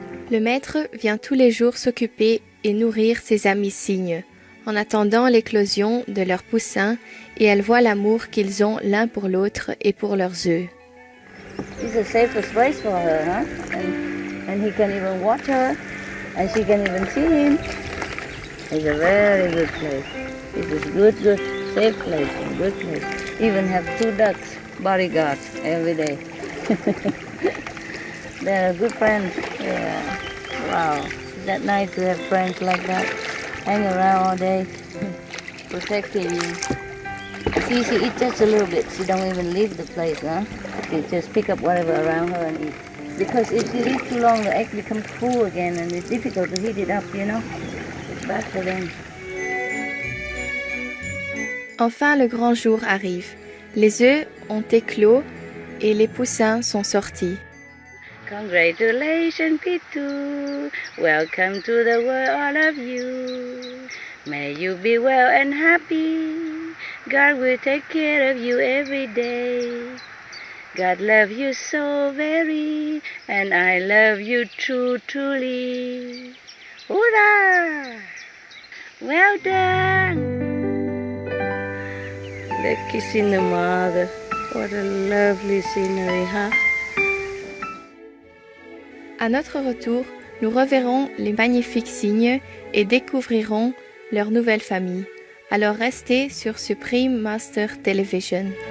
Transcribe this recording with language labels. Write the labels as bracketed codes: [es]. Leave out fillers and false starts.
[fr] Le maître vient tous les jours s'occuper et nourrir ses amis cygnes, en attendant l'éclosion de leurs poussins, et elle voit l'amour qu'ils ont l'un pour l'autre et pour leurs œufs. [en] It's the safest place for her, huh? And he can even watch her, and she can even see him. It's a very good place. It's a good, safe place, a good place. Even have 2 ducks, bodyguards, every day. They're good friends. Yeah. Wow. Is that nice to have friends like that? Hang around all day, protecting you. See, she eats just a little bit. She don't even leave the place, huh? She just pick up whatever around her and eat. Because if she leaves too long, the egg becomes full again, and it's difficult to heat it up, you know? It's bad for them. [fr] Enfin, le grand jour arrive. Les œufs ont éclos et les poussins sont sortis. [en] Congratulations, Pitu. Welcome to the world, all of you. May you be well and happy. God will take care of you every day. God love you so very, and I love you truly. Hurrah! Well done! They're kissing the mother. What a lovely scenery, huh? [fr] À notre retour, nous reverrons les magnifiques cygnes et découvrirons leur nouvelle famille. Alors restez sur Supreme Master Television.